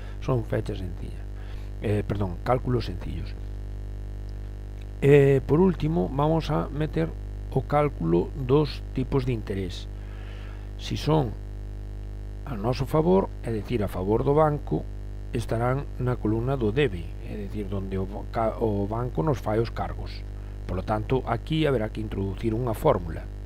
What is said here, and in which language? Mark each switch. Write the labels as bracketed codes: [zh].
[es] Son fechas sencillas, cálculos sencillos. [gl] Por último, vamos a meter o cálculo dos tipos de interés. Si son a noso favor, é dicir, a favor do banco, estarán na columna do debe, é dicir, onde o banco nos fai os cargos. Por lo tanto, aquí haberá que introducir unha fórmula.